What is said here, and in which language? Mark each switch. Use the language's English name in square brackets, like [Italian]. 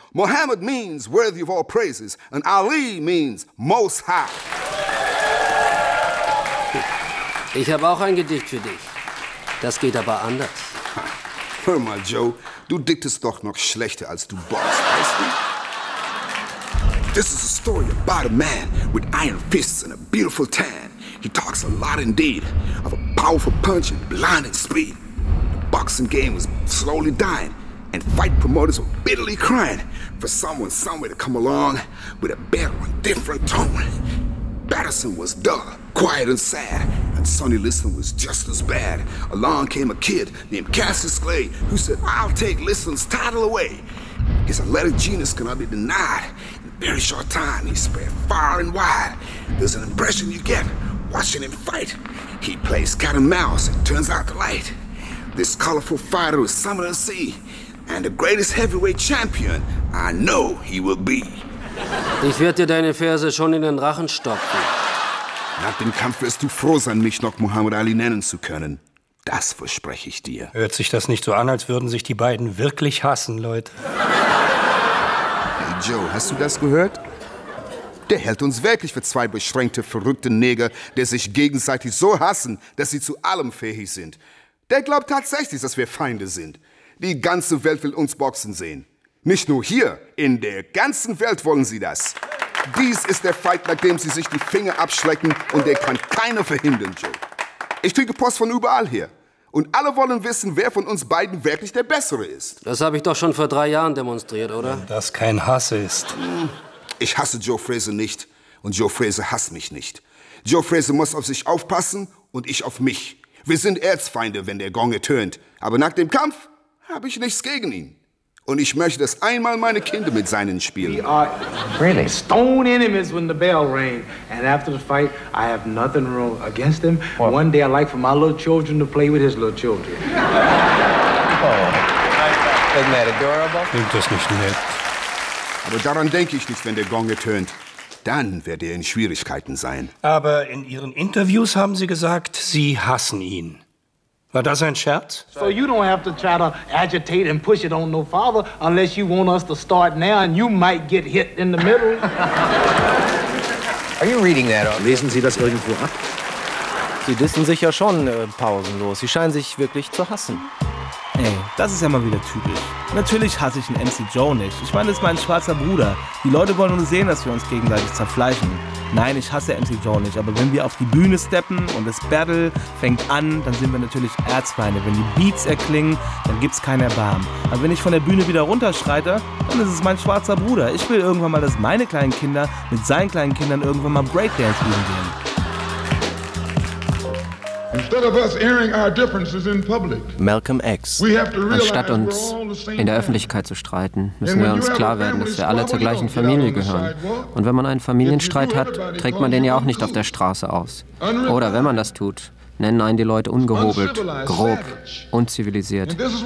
[English] Muhammad means worthy of all praises, and Ali means most high. [German] Ich habe auch ein Gedicht für dich. Das geht aber anders. Hör mal, Joe, du diktest doch noch schlechter als du boxst, weißt du? [English] This is a story about a man with iron fists and a beautiful tan. He talks a lot indeed of a powerful punch and blinding speed. The boxing game was slowly dying, and fight promoters were bitterly crying for someone somewhere to come along with a better and different tone. Patterson was dull, quiet and sad, and Sonny Liston was just as bad. Along came a kid named Cassius Clay who said, I'll take Liston's title away. His athletic genius cannot be denied. In a very short time, he spread far and wide. There's an impression you get watching him fight. He plays cat and mouse and turns out the light. This colorful fighter is summer and sea. And the greatest heavyweight champion I know he will be. [German] Ich werde dir deine Verse schon in den Rachen stopfen. Nach dem Kampf wirst du froh sein, mich noch Muhammad Ali nennen zu können. Das verspreche ich dir. Hört sich das nicht so an, als würden sich die beiden wirklich hassen, Leute? Hey Joe, hast du das gehört? Der hält uns wirklich für zwei beschränkte, verrückte Neger, die sich gegenseitig so hassen, dass sie zu allem fähig sind. Der glaubt tatsächlich, dass wir Feinde sind. Die ganze Welt will uns boxen sehen. Nicht nur hier, in der ganzen Welt wollen sie das. Dies ist der Fight, bei dem sie sich die Finger abschlecken und der kann keiner verhindern, Joe. Ich kriege Post von überall her. Und alle wollen wissen, wer von uns beiden wirklich der Bessere ist. Das habe ich doch schon vor 3 Jahren demonstriert, oder? Wenn das kein Hass ist. Ich hasse Joe Frazier nicht und Joe Frazier hasst mich nicht. Joe Frazier muss auf sich aufpassen und ich auf mich. Wir sind Erzfeinde, wenn der Gong ertönt. Aber nach dem Kampf habe ich nichts gegen ihn. Und ich möchte, dass einmal meine Kinder mit seinen spielen. [English] We are really stone enemies when the bell rang. And after the fight, I have nothing wrong against him. What? One day I'd like for my little children to play with his little children. Oh, isn't that adorable? [German] Klingt das nicht nett? Aber daran denke ich nicht, wenn der Gong ertönt. Dann werde er in Schwierigkeiten sein. Aber in Ihren Interviews haben Sie gesagt, Sie hassen ihn. War das ein Scherz? [English] So you don't have to try to agitate and push it on no farther, unless you want us to start now and you might get hit in the middle. Are you reading that? [German] Lesen Sie das irgendwo ab? Sie dissen sich ja schon pausenlos. Sie scheinen sich wirklich zu hassen. Ey, das ist ja mal wieder typisch. Natürlich hasse ich einen MC Joe nicht. Ich meine, das ist mein schwarzer Bruder. Die Leute wollen nur sehen, dass wir uns gegenseitig zerfleischen. Nein, ich hasse MC Joe nicht, aber wenn wir auf die Bühne steppen und das Battle fängt an, dann sind wir natürlich Erzfeinde. Wenn die Beats erklingen, dann gibt's kein Erbarmen. Aber wenn ich von der Bühne wieder runterschreite, dann ist es mein schwarzer Bruder. Ich will irgendwann mal, dass meine kleinen Kinder mit seinen kleinen Kindern irgendwann mal Breakdance üben gehen. [English] Instead of us airing our differences in public, Malcolm X. [German] Anstatt uns in der Öffentlichkeit zu streiten, müssen wir uns klar werden, dass wir alle zur gleichen Familie gehören. Und wenn man einen Familienstreit hat, trägt man den ja auch nicht auf der Straße aus. Oder wenn man das tut, nennen einen die Leute ungehobelt, grob, unzivilisiert.